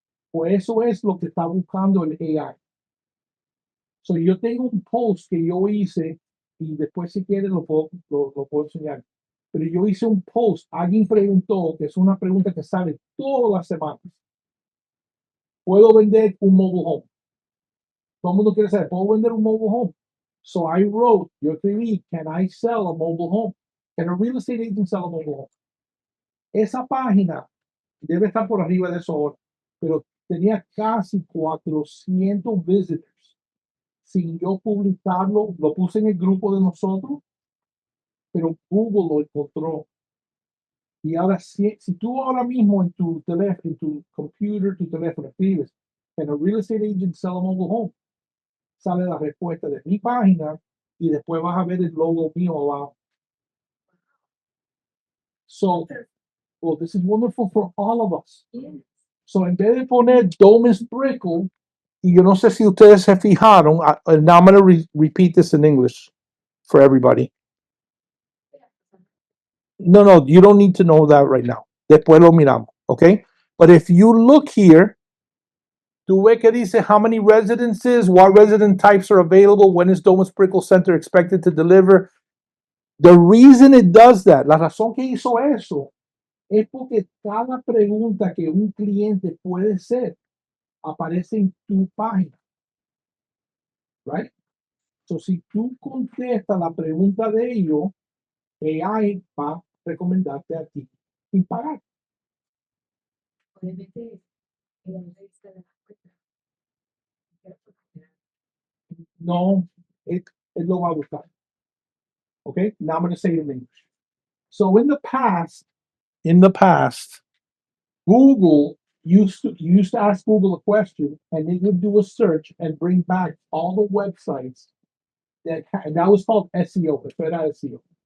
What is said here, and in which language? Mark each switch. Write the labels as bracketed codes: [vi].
[es] Pues eso es lo que está buscando el AI. So, yo tengo un post que yo hice y después si quieren lo puedo enseñar. Pero yo hice un post, alguien preguntó, que es una pregunta que sale todas las semanas. ¿Puedo vender un mobile home? Todo el mundo quiere saber, ¿puedo vender un mobile home? [en] So I wrote, [es] yo escribí, [en] can I sell a mobile home? Can a real estate agent sell a mobile home? [es] Esa página debe estar por arriba de eso ahora, pero tenía casi 400 visitors. Sin yo publicarlo, lo puse en el grupo de nosotros, pero Google lo encontró. Y ahora, si tú ahora mismo en tu teléfono, en tu computer, tu teléfono, escribes, [en] can a real estate agent sell a mobile home? [es] Sale la respuesta de mi página y después vas a ver el logo mío abajo. [en] So, well, this is wonderful for all of us. [es] So, en vez de poner Domus Brickle, y yo no sé si ustedes se fijaron, [en] now I'm going to repeat this in English for everybody. No, you don't need to know that right now. [es] Después lo miramos, [en] okay? But if you look here, [es] tú ves que dice [en] how many residences, what resident types are available, when is Domus Brickle Center expected to deliver. The reason it does that, [es] la razón que hizo eso, es porque cada pregunta que un cliente puede hacer aparece en tu página. Right? So, si tú contestas la pregunta de ellos, AI va recomendarte a ti sin pagar. Obviamente, la revista de la cuenta. No, it lo va a buscar. [en] Okay, now I'm going to say it in English. So in the past, Google used to ask Google a question, and it would do a search and bring back all the websites and that was called SEO. [es] Eso era SEO.